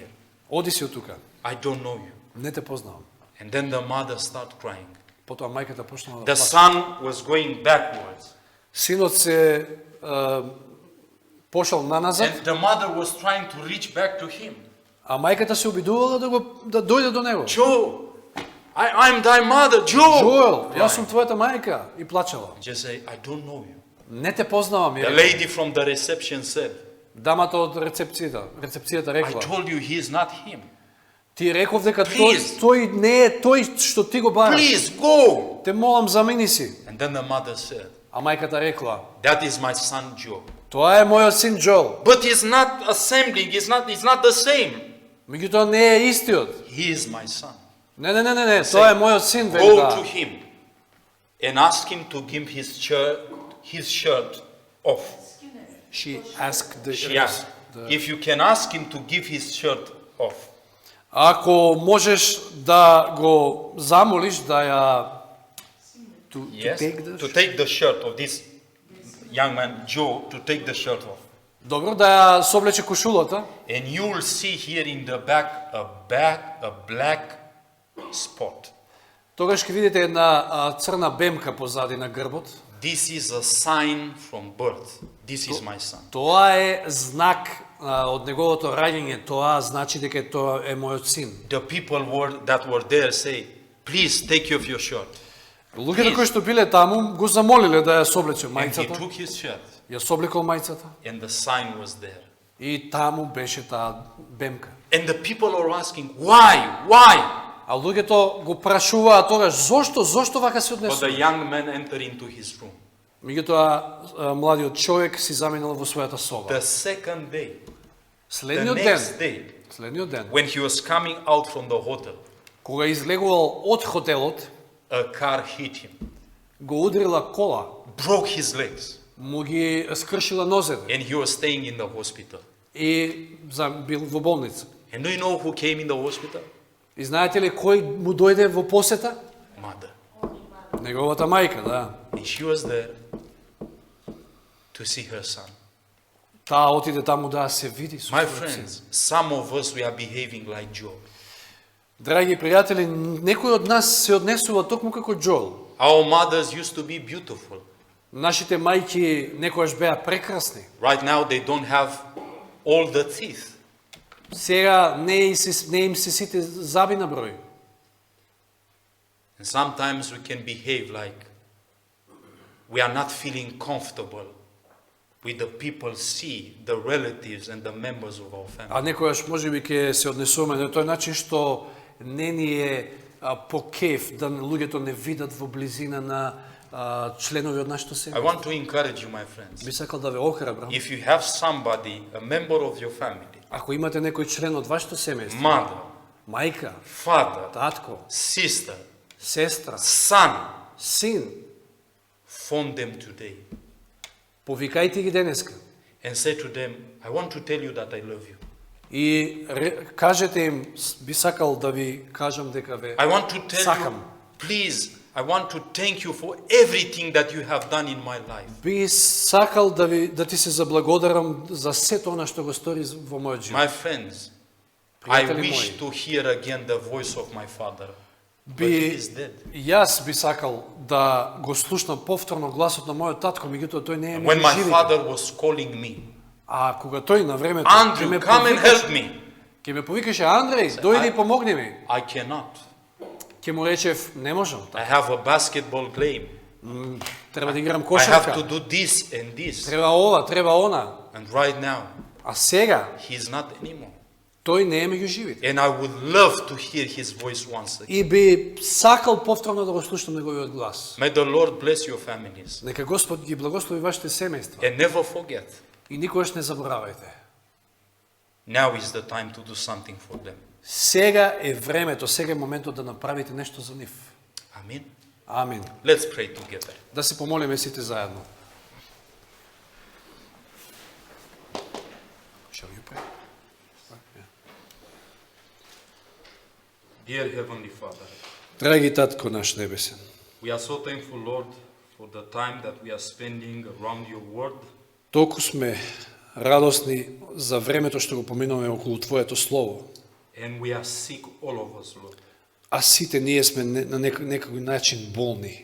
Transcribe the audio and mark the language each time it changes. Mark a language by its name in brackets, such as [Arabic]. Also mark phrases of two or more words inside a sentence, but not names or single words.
[Macedonian] Оди си од тука. [English] I don't know you. [Macedonian] Не те познавам. [English] And then the mother started crying. [Macedonian] Потоа мајката почнала [English] The [Macedonian] да плаче. [English] son was going backwards. [Macedonian] Синот се пошел наназад, [English] And the mother was trying to reach back to him. [Macedonian] а мајката се обидувала да дојде до него. [English] Joe, I'm thy mother, Joe. [Macedonian] Джоел, јас сум твојата мајка, и плачела. [English] Just say, I don't know you. [Macedonian] Не те познавам, [English] The [Macedonian] ја. [English] lady from the reception said, [Macedonian] Дамата од рецепцијата [English] I [Macedonian] рекла, [English] told you he is not him. [Macedonian] ти реков дека [English] Please. [Macedonian] тој не е тој што ти го бараш. [English] Please go. [Macedonian] Те молам, замини си. [English] And then the mother said, [Macedonian] А мајката рекла, [English] that is my son Joe. [Macedonian] тоа е мојот син Джоел. [English] But he's not assembling, he's not the same. [Macedonian] Меѓутоа не е истиот. [English] He is my son. [Macedonian] Не, тоа е мојот син, вели [English] Go to [Macedonian] таа. [English] him and ask him to give his shirt off. She asked the, She asked, if you can ask him to give his shirt off. [Macedonian] Ако можеш да го замолиш да ја [English] Yes, take the to take the shirt of this young man, Joe, to take the shirt off. [Macedonian] Добро, да ја соблече кошулата. [English] And you will see here in the back a black spot. [Macedonian] Тогаш ќе видите една црна бемка позади на грбот. [English] This is a sign from birth. This is my son. [Macedonian] Тоа е знак од неговото раѓање. Тоа значи дека тоа е мојот син. [English] The people that were there say, please take off your shirt. [Macedonian] Луѓето кои што биле таму го замолиле да ја соблече [English] And he [Macedonian] мајцата. [English] took his shirt [Macedonian] Ја соблекол мајцата [English] and the sign was there. [Macedonian] и таму беше таа бемка. [English] And the people are asking, why? [Macedonian] А луѓето го прашуваат тогаш зошто вака се [English] But the [Macedonian] однесува? [English] young man entered into his room. [Macedonian] Меѓутоа младиот човек си заминал во својата соба. [English] The second day, the [Macedonian] Следниот [English] next [Macedonian] ден, [English] day, [Macedonian] следниот ден, [English] when he was coming out from the hotel, [Macedonian] Кога излегувал од хотелот, [English] a car hit him, [Macedonian] го удрила кола, [English] broke his legs, [Macedonian] му ги скршила нозете [English] and he was staying in the hospital. [Macedonian] и бил во болница. [English] And do you know who came in the hospital? [Macedonian] И знаете ли кој му дојде во посета? [English] Mother. [Macedonian] Неговата мајка, да. [English] And she was there to see her son. [Macedonian] Таа отиде таму да се види со [English] My [Macedonian] својот син. [English] friends, some of us, we are behaving like Job. [Macedonian] Драги пријатели, некои од нас се однесува токму како Џол. [English] Our mothers used to be beautiful. [Macedonian] Нашите мајки некојаш беа прекрасни. [English] Right now, they don't have all the teeth. [Macedonian] Сега не им се сите заби на број. [English] And sometimes we can behave like we are not feeling comfortable with the people see, the relatives and the members of our family. [Macedonian] А некојаш можеби ќе се однесуваме на тој начин што не ни е по кеф да луѓето не видат во близина на членови од нашето [English] I [Macedonian] семејство. [English] want to encourage you, my friends. [Macedonian] Би сакал да ве охрабрам. [English] If you have somebody, a member of your family, [Macedonian] Ако имате некој член од вашето семејство, [English] mother, [Macedonian] мајка, [English] father, [Macedonian] татко, [English] sister, [Macedonian] сестра, [English] son, [Macedonian] син, [English] phone them today [Macedonian] повикајте ги денеска [English] and say to them, I want to tell you that I love you. [Macedonian] и кажете им, би сакал да ви кажам дека ве [English] I want to tell you, [Macedonian] сакам. [English] please, I want to thank you for everything that you have done in my life. [Macedonian] Би сакал да ти се заблагодарам за сето она што го стори во мојот живот. [English] My friends, I [Macedonian] Пријатели [English] wish [Macedonian] мои, [English] to hear again the voice of my father, but he [Macedonian] би [English] is dead. [Macedonian] јас би сакал да го слушнам повторно гласот на мојот татко, меѓутоа тој не е [English] When [Macedonian] меѓу [English] my [Macedonian] живите. [English] father was calling me, [Macedonian] А кога тој на времето [English] Andrew, come and help me. [Macedonian] ќе ме повикаше Андреј, дојди и помогни ми. [English] I cannot. [Macedonian] Ќе му речев, не можам, [English] I have a basketball game. [Macedonian] треба да играм [English] I have to [Macedonian] кошарка, [English] do this and this. [Macedonian] треба ова, треба она. [English] And right now, [Macedonian] А сега [English] he is not anymore. [Macedonian] тој не е меѓу живите. [English] And I would love to hear his voice once again. [Macedonian] И би сакал повторно да го слушам неговиот глас. [English] May the Lord bless your families. [Macedonian] Нека Господ ги благослови вашите семејства. [English] And never forget, [Macedonian] И никогаш не заборавајте. [English] now is the time to do something for them. [Macedonian] Сега е времето, сега е моментот да направите нешто за нив. [English] Amen. [Macedonian] Амин. [English] Let's pray together. [Macedonian] Да се помолиме сите заедно. [English] Shall you pray? Dear Heavenly Father, [Macedonian] Драги татко наш небесен, [English] we are so thankful, Lord, for the time that we are spending around your word. [Macedonian] толку сме радосни за времето што го поминуваме околу Твоето Слово. [English] And we are sick, all of us, Lord, [Macedonian] А сите ние сме на некој начин болни.